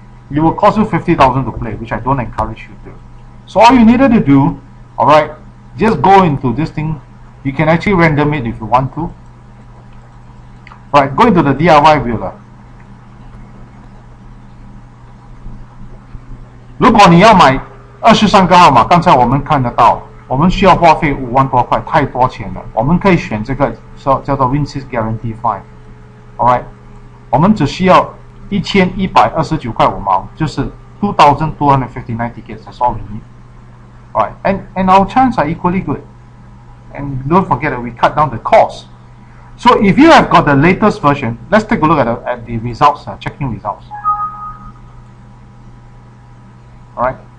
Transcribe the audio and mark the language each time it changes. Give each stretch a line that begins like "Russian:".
English: It will cost you 50,000 to play, which I don't encourage you to. So all you needed to do, alright, just go into this thing. You can actually random it if you want to. Right, go into the DIY wheeler.
Chinese: 如果你要买23个号码，刚才我们看得到，我们需要花费5万多块，太多钱了。我们可以选这个叫做 Win6 Guarantee 5。Alright， 我们只需要1129块5毛，就是 2,259 tickets.
English: That's all we need. Alright, and our chances are equally good. And don't forget that we cut down the cost. So if you have got the latest version, let's take a look at the results, checking results. Alright.